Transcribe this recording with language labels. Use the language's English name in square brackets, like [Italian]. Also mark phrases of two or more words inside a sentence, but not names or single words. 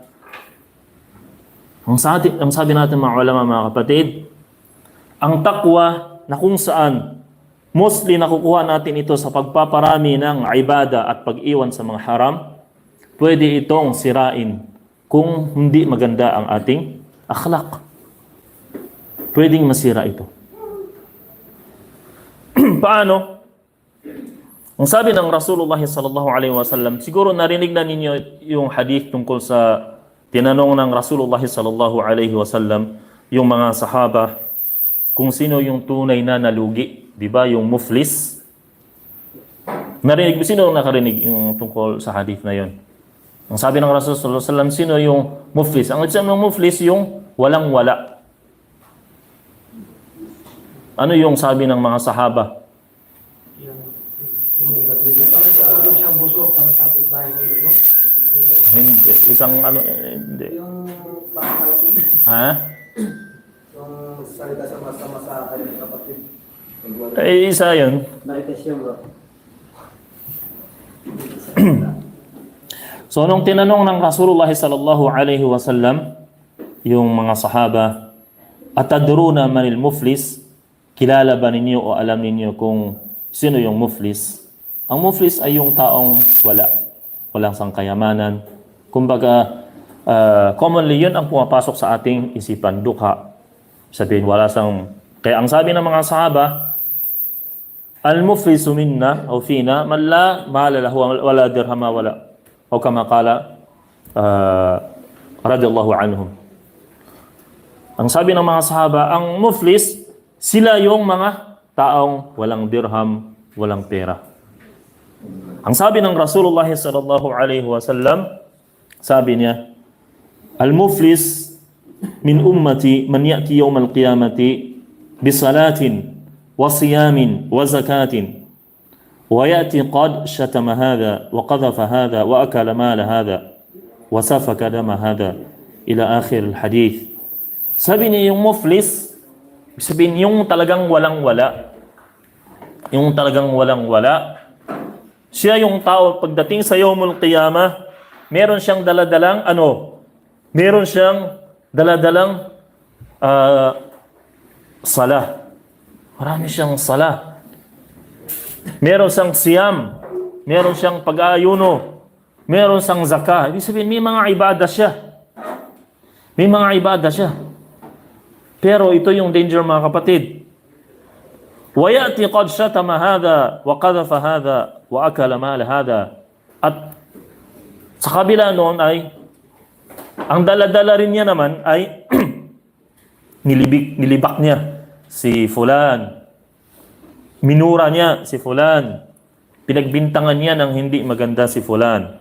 [Filipino] Ang sabi natin mga ulama, mga kapatid, ang taqwa na kung saan mostly nakukuha natin ito sa pagpaparami ng ibadah at pag-iwan sa mga haram, pwede itong sirain kung hindi maganda ang ating akhlaq. Pwedeng masira ito. Paano? Ang sabi ng Rasulullah [Arabic] صلى الله عليه وسلم, [Filipino] siguro narinig na ninyo yung hadith tungkol sa tinanong ng Rasulullah [Arabic] صلى الله عليه وسلم [Filipino] yung mga sahaba kung sino yung tunay na nalugi, di ba? Yung muflis. Narinig, sino nakarinig yung tungkol sa hadith na yon? Ang sabi ng Rasulullah [Arabic] صلى الله عليه وسلم, [Filipino] sino yung muflis? Ang sabi ng muflis, yung walang-wala. Ano yung sabi ng mga sahaba? Yung siyang busog ang topic bahay nilo, no? Hindi. Isang ano, hindi. Yung backbiting, Ha? yung salita sa masama sa kanyang kapatid. Eh, isa yun. Marites yun, bro. So, nung tinanong ng Rasulullah [Arabic] صلى الله عليه وسلم, [Filipino] yung mga sahaba, [Arabic] أتدرون من المفلس? [Filipino] Kilala ba ninyo o alam ninyo kung sino yung muflis? Ang muflis ay yung taong walang sangkayamanan. Kumbaga, commonly yun ang pumapasok sa ating isipan, dukha. Sabihin, kaya ang sabi ng mga sahaba, [Arabic] المفلس منا أو فينا من لا مال له ولا درهم ولا. أو كما قال رضي الله عنهم. [Filipino] Ang sabi ng mga sahaba, ang muflis, sila yung mga taong walang dirham, walang pera. Ang sabi ng Rasulullah [Arabic] صلى الله عليه وسلم, [Filipino] sabi niya, [Arabic] المفلس من أمتي من يأتي يوم القيامة بصلاة وصيام وزكاة ويأتي قد شتم هذا وقذف هذا وأكل مال هذا وسفك دم هذا إلى آخر الحديث. [Filipino] Sabi niya yung muflis, sabihin yung talagang walang-wala. Yung talagang walang-wala. Siya yung tao, pagdating sa [Arabic] يوم القيامة, [Filipino] meron siyang daladalang salah. Marami siyang salah. Meron siyang siyam. Meron siyang pag-aayuno. Meron siyang zakah. Ibig sabihin, may mga ibadah siya. May mga ibadah siya. Pero ito yung danger, mga kapatid. [Arabic] وَيَأْتِ قَدْ شَتَمَ هَذَا وَقَذَفَ هَذَا وَأَكَلَ مَالَ هَذَا. [Filipino] At sa kabila noon ay, ang dala-dala rin niya naman ay nilibak niya si fulan. Minura niya si fulan. Pinagbintangan niya ng hindi maganda si fulan.